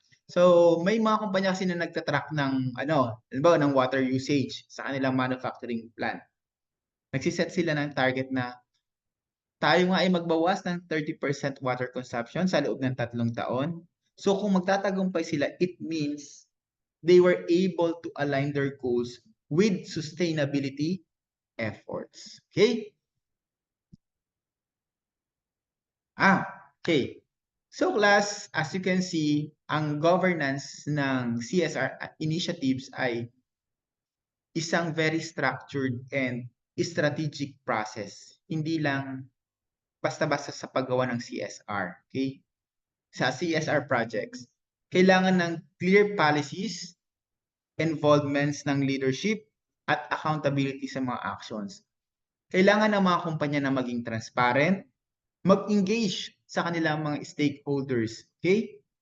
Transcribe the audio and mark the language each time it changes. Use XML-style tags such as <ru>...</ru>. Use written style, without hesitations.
<tl>So may mga kumpanya kasi na nagtatrack ng halimbawa ng water usage sa kanilang manufacturing plant. Nagsiset sila ng target na tayo nga ay magbawas ng 30% water consumption sa loob ng 3 taon. So kung magtatagumpay sila,</tl> <en>it means they were able to align their goals with sustainability efforts. Okay? Okay. So class, as you can see, ang governance ng CSR initiatives</en> <tl>ay isang</tl> <en>very structured and strategic process.</en> <tl>Hindi lang basta-basta sa paggawa ng CSR. Okay? Sa CSR projects, kailangan ng clear policies, involvements ng leadership, at accountability sa mga actions. Kailangan ng mga kumpanya na maging transparent, mag-engage sa kanilang mga stakeholders, okay?</tl>